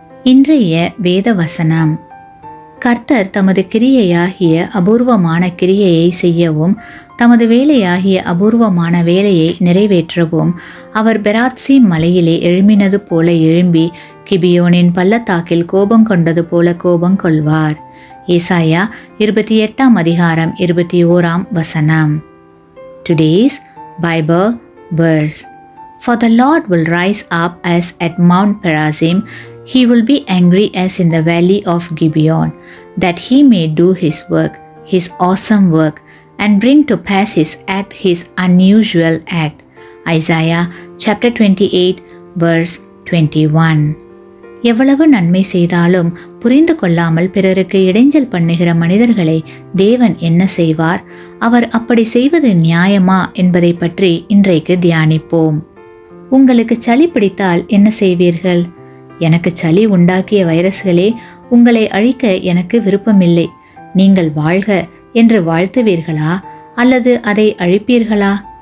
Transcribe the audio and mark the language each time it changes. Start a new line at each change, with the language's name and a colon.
Tamil: இன்றைய வேத வசனம்: கர்த்தர் தமது கிரியையாகிய அபூர்வமான கிரியையை செய்யவும் தமது வேலையாகிய அபூர்வமான வேலையை நிறைவேற்றவும் அவர் பெராத்சீம் மலையிலே எழும்பினது போல எழும்பி கிபியோனின் பள்ளத்தாக்கில் கோபம் கொண்டது போல கோபம் கொள்வார். ஏசாயா 28:21.
English: Today's Bible verse: For the Lord will rise up as at Mount Perazim, he will be angry as in the valley of Gibeon, that he may do his work, his awesome work, and bring to pass his act, his unusual act. Isaiah chapter 28 verse 21.
Tamil: எவ்வளவு நன்மை செய்தாலும் புரிந்து கொள்ளாமல் பிறருக்கு இடைஞ்சல் பண்ணுகிற மனிதர்களை தேவன் என்ன செய்வார்? அவர் அப்படி செய்வது நியாயமா என்பதை பற்றி இன்றைக்கு தியானிப்போம். உங்களுக்கு சளி பிடித்தால் என்ன செய்வீர்கள்? எனக்கு சளி உண்டாக்கிய வைரஸ்களே, உங்களை அழிக்க எனக்கு விருப்பமில்லை, நீங்கள் வாழ்க என்று வாழ்த்துவீர்களா அல்லது அதை அழிப்பீர்களா?